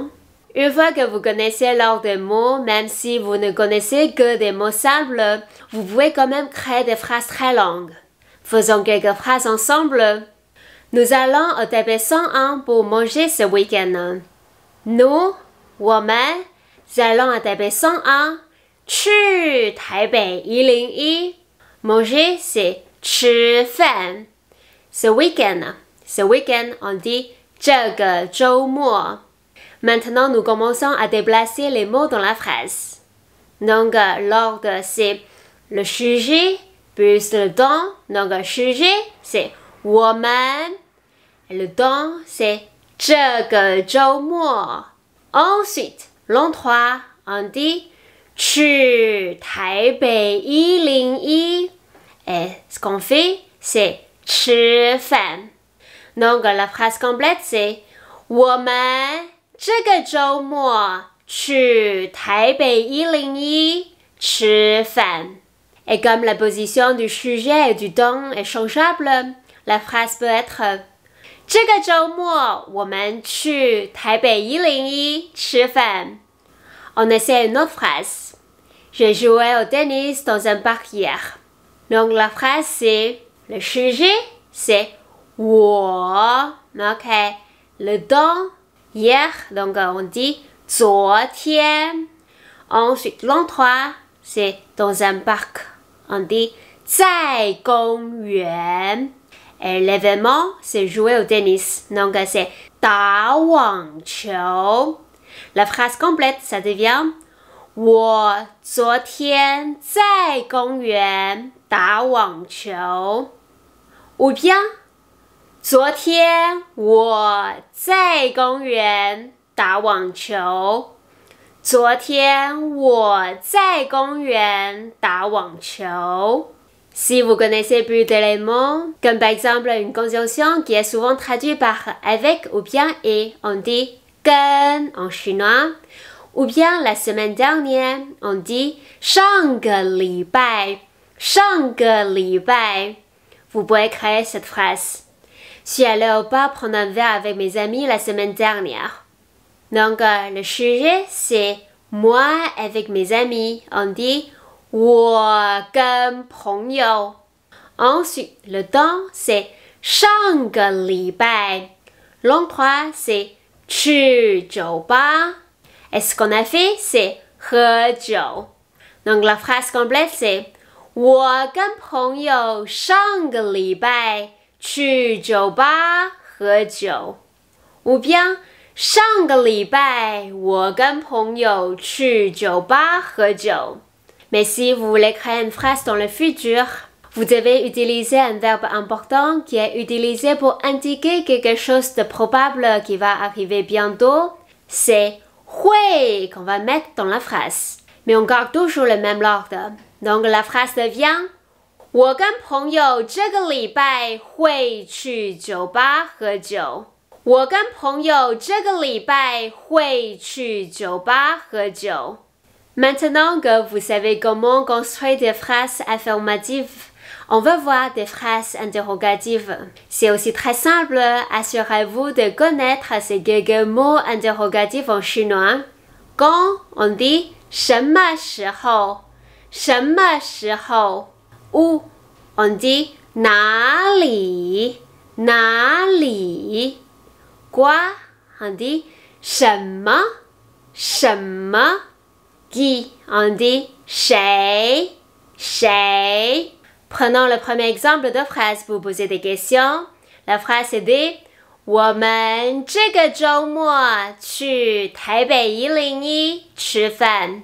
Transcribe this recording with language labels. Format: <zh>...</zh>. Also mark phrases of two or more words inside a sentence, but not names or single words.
<fr>Une fois que vous connaissez l'ordre des mots, même si vous ne connaissez que des mots simples, vous pouvez quand même créer des phrases très longues. Faisons quelques phrases ensemble. Nous allons au DB 101 pour manger ce week-end. Nous, 我们 allons au DB 101</fr> <zh>去台北101.</zh> <fr>Manger, c'est</fr> <zh>吃饭.</zh> <fr>Ce week-end, on dit</fr> <zh>这个周末.</zh> <fr>Maintenant, nous commençons à déplacer les mots dans la phrase. Donc, l'ordre, c'est le sujet plus le don. Donc, le sujet, c'est 我们. Et le don, c'est</fr> <zh>这个周末.</zh> <fr>Ensuite, l'endroit, on dit</fr> <zh>去台北101.</zh> <fr>Et ce qu'on fait, c'est</fr> <zh>吃饭.</zh> <fr>Donc, la phrase complète, c'est</fr> <zh>我们这个周末去台北101吃饭.</zh> <fr>Et comme la position du sujet et du don est changeable, la phrase peut être</fr> <zh>这个周末我们去台北101吃饭.</zh> <fr>On essaie une autre phrase. J'ai joué au tennis dans un parc hier. Donc la phrase c'est, le sujet c'est 我, ok. Le don, hier, donc on dit 昨天. Ensuite, l'endroit, c'est dans un parc. On dit</fr> <zh>在公园.</zh> <fr>Et l'événement, c'est jouer au tennis. Donc, c'est</fr> <zh>打网球.</zh> <fr>La phrase complète, ça devient</fr> <zh>我昨天在公园打网球.</zh> <fr>Ou bien</fr> <zh>昨天我在公园打网球. 昨天我在公园打网球.</zh> <fr>Si vous connaissez plus d'éléments, comme par exemple une conjonction qui est souvent traduite par avec ou bien et, on dit 跟 en chinois. Ou bien la semaine dernière, on dit</fr> <zh>上个礼拜. 上个礼拜.</zh> <fr>Vous pouvez créer cette phrase. Je suis allée au bar prendre un verre avec mes amis la semaine dernière. Donc, le sujet, c'est moi avec mes amis. On dit</fr> <zh>我跟朋友.</zh> <fr>Ensuite, le temps, c'est</fr> <zh>上个礼拜.</zh> <fr>Langue 3, c'est</fr> <zh>去酒吧.</zh> <fr>Et ce qu'on a fait, c'est</fr> <zh>喝酒.</zh> <fr>Donc la phrase complète, c'est</fr> <zh>我跟朋友上个礼拜去酒吧喝酒.</zh> <fr>Ou bien</fr> <zh>上个礼拜我跟朋友去酒吧喝酒.</zh> <fr>Mais si vous voulez créer une phrase dans le futur, vous devez utiliser un verbe important qui est utilisé pour indiquer quelque chose de probable qui va arriver bientôt. C'est 会 qu'on va mettre dans la phrase. Mais on garde toujours le même ordre. Donc la phrase devient</fr> <zh>我跟朋友这个礼拜会去酒吧喝酒. 我跟朋友这个礼拜会去酒吧喝酒.</zh> <fr>Maintenant que vous savez comment construire des phrases affirmatives, on va voir des phrases interrogatives. C'est aussi très simple, assurez-vous de connaître ces quelques mots interrogatifs en chinois. Quand on dit</fr> <zh>什么时候, 什么时候,</zh> <fr>ou on dit</fr> <zh>哪里, 哪里.</zh> <fr>Quoi, on dit</fr> <zh>什么, 什么.</zh> <fr>Qui, on dit</fr> <zh>谁, 谁.</zh> <fr>Prenons le premier exemple de phrase. Vous posez des questions. La phrase est dit</fr> <zh>我们这个周末去台北101吃饭.</zh>